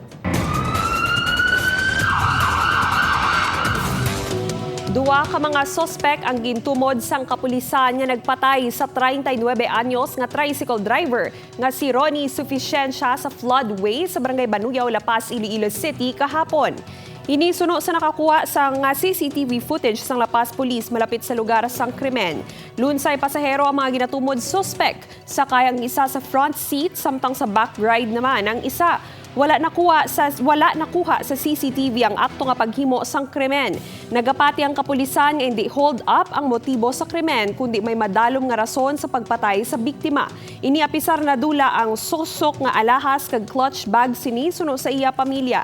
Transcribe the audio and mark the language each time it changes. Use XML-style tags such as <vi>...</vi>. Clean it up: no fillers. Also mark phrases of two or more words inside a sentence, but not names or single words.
<hil>Duwa ka mga sospek ang gintumod sang kapulisan nga nagpatay sa 39 anyos nga</hil> <en>tricycle driver</en> <hil>nga si Ronnie Suficiencia sa floodway sa Barangay Banuyaw, La Paz, Iloilo City kahapon. Inisuno sa nakakuha sang</hil> <en>CCTV footage</en> <hil>sang La Paz Police malapit sa lugar sang krimen. Lunsay pasahero ang mga ginatumod suspect, sakay ang isa sa</hil> <en>front seat</en> <hil>samtang sa</hil> <en>back ride</en> <hil>naman ang isa. Wala nakuha sa CCTV ang akto nga paghimo sang krimen. Nagapati ang kapulisan nga hindi</hil> <en>hold up</en> <hil>ang motibo sa krimen kundi may madalom nga rason sa pagpatay sa biktima. Iniapisar na dula ang sosok nga alahas kag</hil> <en>clutch bag</en> <hil>sini suno sa iya pamilya.</hil>